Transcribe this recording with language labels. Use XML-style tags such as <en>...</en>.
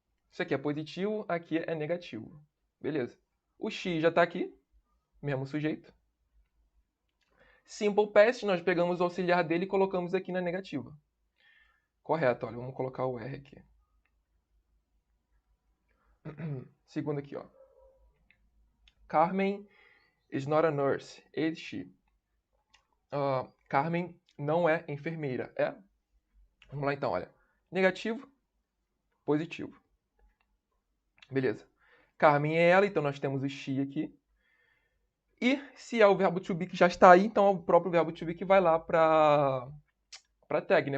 <pt>Isso aqui é positivo, aqui é negativo. Beleza. O X já está aqui, mesmo sujeito. Simple past, nós pegamos o auxiliar dele e colocamos aqui na negativa. Correto, olha, vamos colocar o R aqui. Segundo aqui, ó.</pt> <en>Carmen is not a nurse, is she?</en> <pt>Carmen não é enfermeira, é? Vamos lá então, olha. Negativo, positivo. Beleza. Carmen é ela, então nós temos o she aqui. E se é o verbo to be que já está aí, então é o próprio verbo to be que vai lá para tag, né?</pt>